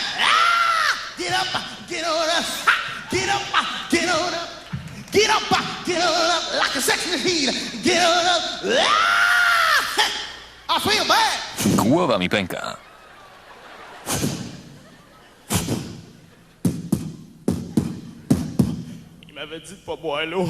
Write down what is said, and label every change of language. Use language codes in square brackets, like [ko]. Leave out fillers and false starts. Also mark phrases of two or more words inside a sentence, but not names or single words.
[en] Get up, get on up, get up, get on up, get up, get on up like a sexy heat. Get on up. I feel bad. [pl] Głowa mi pęka. [fr] Il m'avait dit de pas boire l'eau.